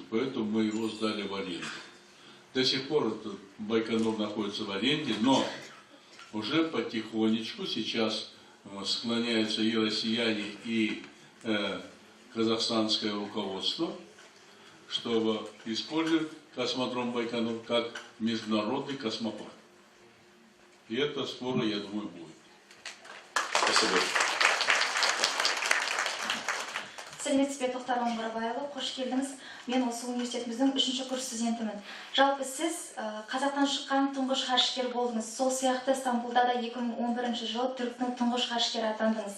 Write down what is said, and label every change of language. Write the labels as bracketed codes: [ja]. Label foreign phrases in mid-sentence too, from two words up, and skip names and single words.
[ru] Поэтому мы его сдали в аренду. До сих пор этот Байконур находится в аренде, но уже потихонечку сейчас склоняются и россияне, и казахстанское руководство, чтобы использовать космодром Байконур как международный космопарк. И это скоро, я думаю, будет. Спасибо. [kk] Сәлеметсіз бе, Тоқтар Оңғарбайұлы, қош келдіңіз. Мен осы университетіміздің 3-ші курс студентімін. Жалпы сіз Қазақтан шыққан тұңғыш ғарышкер болдыңыз. Сол сияқты Стамбулда да 2011 жылы түріктің тұңғыш ғарышкері атандыңыз.